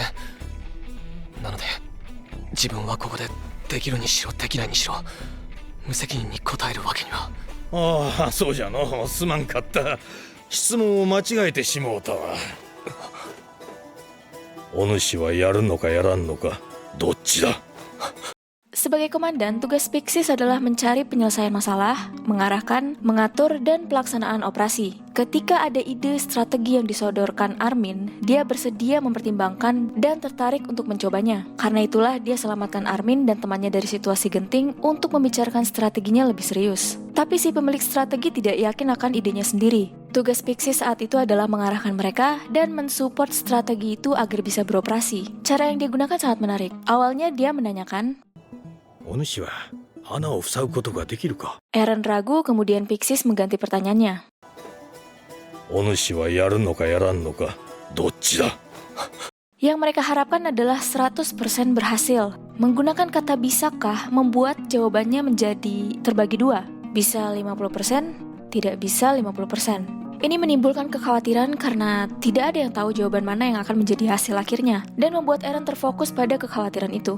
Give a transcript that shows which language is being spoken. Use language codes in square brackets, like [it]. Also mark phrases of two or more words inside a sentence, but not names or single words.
[ja] なので自分はここでできるにしろできないにしろ無責任に答えるわけには。ああ、そうじゃの。すまんかった。質問を間違えてしもうたわ。お主はやるのかやらんのか、どっちだ。 [id] Sebagai komandan, tugas Pixis adalah mencari penyelesaian masalah, mengarahkan, mengatur, dan pelaksanaan operasi. Ketika ada ide strategi yang disodorkan Armin, dia bersedia mempertimbangkan dan tertarik untuk mencobanya. Karena itulah dia selamatkan Armin dan temannya dari situasi genting untuk membicarakan strateginya lebih serius. Tapi si pemilik strategi tidak yakin akan idenya sendiri. Tugas Pixis saat itu adalah mengarahkan mereka dan mensupport strategi itu agar bisa beroperasi. Cara yang dia gunakan sangat menarik. Awalnya dia menanyakan, [ja] お主は穴を塞ぐことができるか。 [id] Eren ragu, kemudian Pixis mengganti pertanyaannya. [ja] お主はやるのかやらんのか、どっちだ。 [id] Yang mereka harapkan adalah 100% berhasil. Menggunakan kata bisakah membuat jawabannya menjadi terbagi dua. Bisa 50%, tidak bisa 50%. Ini menimbulkan kekhawatiran karena tidak ada yang tahu jawaban mana yang akan menjadi hasil akhirnya, dan membuat Eren terfokus pada kekhawatiran itu.